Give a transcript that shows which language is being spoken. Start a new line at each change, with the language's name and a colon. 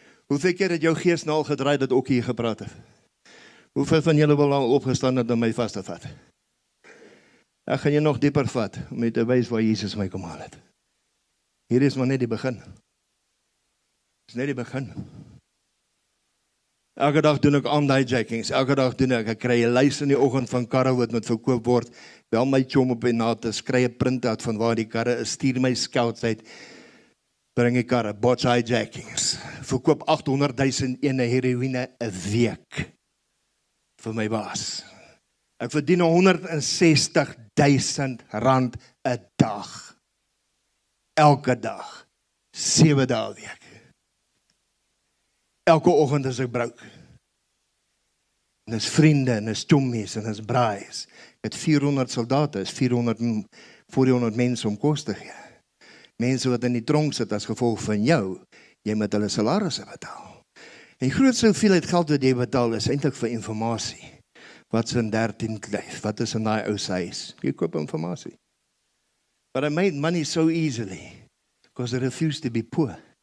Afrikaans: Hoeveel keer het jou gees nou al gedraai dat ook hier gepraat het? Hoeveel van julle wil al opgestaan het om my vast te vat? Ek gaan jy nog dieper vat, om jy te wys waar Jesus my kom haal het. Hier is maar net die begin. Dit is net die begin. Elke dag doen ek on-hijackings, elke dag doen ek kry 'n lys in die oggend van karre wat moet verkoop word, bel my chom op en na te kry 'n print-out van waar die karre is, stuur my scouts uit, bring die karre, botch hijackings, verkoop 800,000 ene heroïne 'n week vir my baas. Ek verdien 160,000 rand 'n dag, elke dag, 7 dae 'n week. Elke oggend as ek brouk. En is vriende, en is chommies, en is braais. Ek het 400 soldate, is 400 mense om kos te gee. Mense wat in die tronk sit as gevolg van jou, jy moet hulle salarisse betaal. En die grootste hoeveelheid geld wat jy betaal is eintlik vir informasie. Wat is in 13 kleef, wat is in daai ou se huis? Jy koop informasie.
English: But I made money so easily, because I refused to be poor.